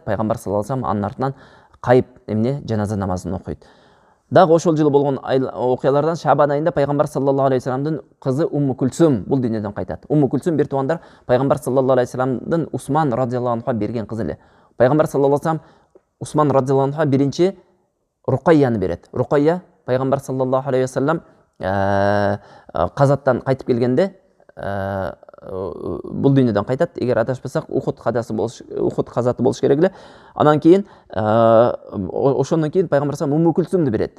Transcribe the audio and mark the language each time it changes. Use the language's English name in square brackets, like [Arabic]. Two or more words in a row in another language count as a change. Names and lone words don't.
[Kyrgyz] Пайгамбар [Arabic] صلى الله عليه وسلم [Kyrgyz] анын артынан кайып эмне жаназа намазын окуйт. Дагы ошол жылы болгон окуялардан Шабан айында Пайгамбар [Arabic] صلى الله عليه وسلم [Kyrgyz] кызы Умму Кулсум бул дүйнөдөн кайтат. Умму Кулсум бир туугандар Пайгамбар [Arabic] صلى الله عليه وسلم [Kyrgyz] Усман [Arabic] رضي الله عنه [Kyrgyz] берген кызы эле. Пайгамбар [Arabic] صلى الله عليه وسلم [Kyrgyz] Усман [Arabic] رضي الله عنه [Kyrgyz] биринчи Рукайяны берет. Рукайя Пайгамбар [Arabic] صلى الله عليه وسلم [Kyrgyz] казаттан кайтып келгенде бул дүйнөдөн кайтат. Эгер адашпасак, Ухуд казаты болуш керек эле. Анан кийин ошондон кийин Пайгамбар саллаллаху Умму Кулсумду берет.